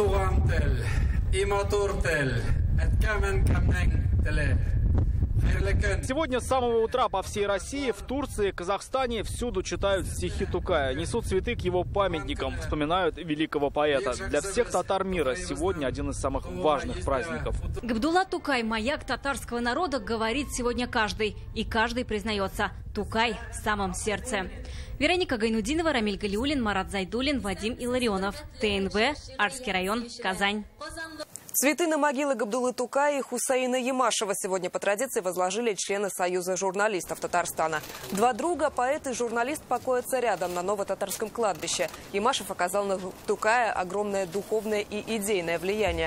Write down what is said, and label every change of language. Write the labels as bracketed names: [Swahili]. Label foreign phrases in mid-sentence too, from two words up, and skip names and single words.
[Russian] Сегодня с самого утра по всей России, в Турции, Казахстане всюду читают стихи Тукая. Несут цветы к его памятникам, вспоминают великого поэта. Для всех татар мира сегодня один из самых важных праздников. Габдулла Тукай, маяк татарского народа, говорит сегодня каждый. И каждый признается: Тукай в самом сердце. Вероника Гайнудинова, Рамиль Галиуллин, Марат Зайдуллин, Вадим Илларионов. ТНВ, Арский район, Казань. Цветы на могилы Габдуллы Тукая и Хусаина Ямашева сегодня по традиции возложили члены Союза журналистов Татарстана. Два друга, поэт и журналист, покоятся рядом на Новотатарском кладбище. Ямашев оказал на Тукая огромное духовное и идейное влияние.